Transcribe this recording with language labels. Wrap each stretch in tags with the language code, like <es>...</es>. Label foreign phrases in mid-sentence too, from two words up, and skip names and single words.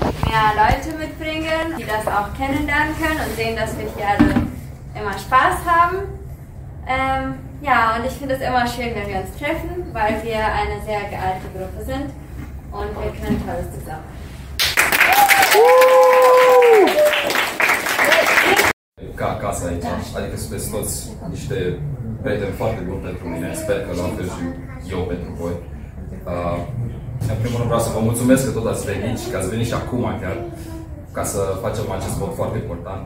<de>mehr Leute mitbringen, die das auch kennenlernen können und sehen, dass wir hier alle immer Spaß haben. Ja, und ich finde es immer schön, wenn wir uns treffen, weil wir eine sehr gealte Gruppe sind und wir können Tolles zusammen.</de> <ro>Ca acasă aici, adică sunteți toți niște prieteni foarte buni pentru mine, sper că la fel și eu pentru voi. În primul rând vreau să vă mulțumesc că tot ați venit și că ați venit și acum chiar, ca să facem acest vot foarte important.</ro>